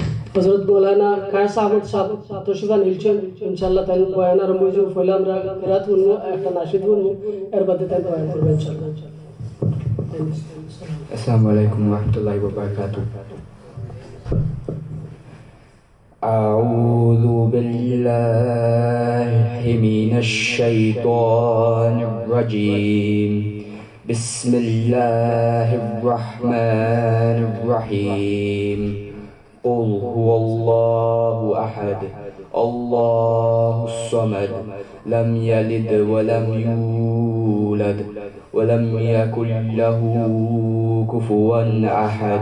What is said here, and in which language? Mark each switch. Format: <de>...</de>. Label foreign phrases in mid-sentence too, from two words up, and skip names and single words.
<bn>حضرت مولانا কায়েস আহমদ সাহেব তশরিফ নিয়েছেন ইনশাআল্লাহ তাই বয়ান আরম্ভ হইছে ফলে আমরা ফেরাত হইব একটা নাশিদ হইব এর বাদে তাই বয়ান করব ইনশাআল্লাহ</bn> <ar>السلام عليكم ورحمة الله وبركاته أعوذ بالله من الشيطان الرجيم بسم الله الرحمن الرحيم قل هو الله أحد الله الصمد لم يلد ولم يولد ولم يكن له كفوا أحد</ar>